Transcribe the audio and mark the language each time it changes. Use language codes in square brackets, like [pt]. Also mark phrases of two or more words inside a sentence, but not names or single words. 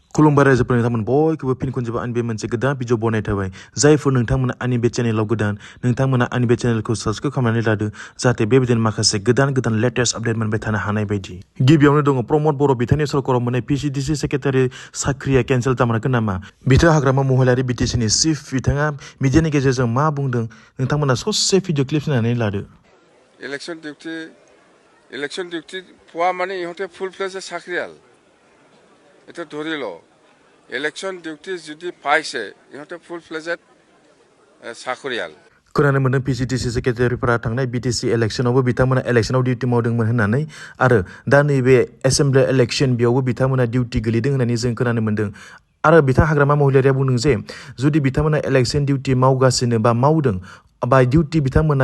[brx] खुलुमबाय रायजोफोर नोंथांमोन बयखौबो फिन खनसेबो आंनि बे मोनसे गोदान भिडिअ बनाय थाबाय जायफोर नोंथांमोना आंनि बे चेनेलाव गोदान नोंथांमोना आंनि बे चेनेलखौ साबस्क्राइब खालामनानै लादो जाहाथे बेबायदिनो माखासे गोदान [en] latest update [brx] मोनबाय थानो हानाय बायदि गिबियावनो दङ प्रमद बर' बिथांनि सरकाराव मोननाय [en] PCDC secretary [brx] साख्रिया केन्सेल जामारगोन नामा बिथाङा हाग्रामा महिलारि बिटिसिनि चिफ बिथाङा मिडियानि गेजेरजों मा बुंदों नोंथांमोना ससे [en] video clip [brx] नायनानै लादो [en] election duty [as] পোৱা মানে ইহঁতে [en] full fledge [as] চাকরিয়াল এটা ধরিল [en] election duty [as] যদি পাইছে ইহঁতে [en] full fledged [as] চাকরিয়াল [brx] खोनानो मोन्दों [en] PCDC secretaryफोरा [brx] थांनाय BTC इलेक्शनावबो बिथांमोना इलेक्शनाव डिउटि मावदोंमोन होननानै आरो दा नैबे [en] assembly election [brx] बेयावबो बिथांमोना डिउटि गोलैदों होननानै जों खोनानो मोन्दों आरो बिथां हाग्रामा महिलारिया बुंदों जे जुदि बिथांमोना [en] election duty [brx] मावगासिनो बा मावदों बा डिउटि बिथांमोना